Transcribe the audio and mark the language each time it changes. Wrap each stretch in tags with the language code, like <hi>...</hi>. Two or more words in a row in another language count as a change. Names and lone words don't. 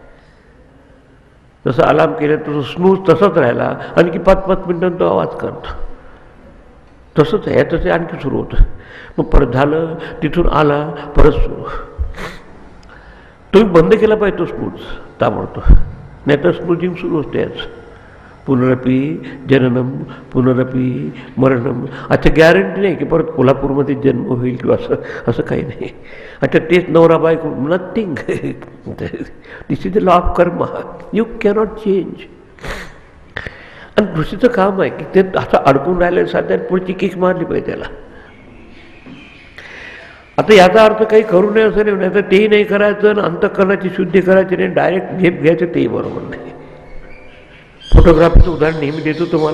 <mr>जसं अलार्म केलं तसं स्नूज तसंच राहिला, आणखी 5-5 मिनिटांनी तो आवाज करतो. तसंच आहे, तसे आणखी सुरू होतं. मग परत झालं, तिथून आला, परत सुरू. तुम्ही बंद केला पाहिजे तो स्नूज ताबडतोब, नाही तर स्नूजिंग सुरू असतेच.</mr> <sa>पुनरपी जननम पुनरपी मरणम.</sa> <mr>अच्छा, गॅरंटी नाही की परत कोल्हापूरमध्ये जन्म होईल किंवा असं काही नाही. अच्छा, तेच नवरा बायको, नथिंग.</mr> <en>this is the law of karma, you cannot change.</en> <mr>आणि दुसरीचं काम आहे की ते असं अडकून राहिलं, साध्या पुढची किक मारली पाहिजे त्याला. आता याचा अर्थ काही करू नये असं नाही, तर तेही नाही करायचं आणि अंतःकरणाची शुद्धी करायची नाही, डायरेक्ट झेप घ्यायचं तेही बरोबर नाही. फोटोग्राफीचं उदाहरण नेहमी देतो तुम्हाला.</mr>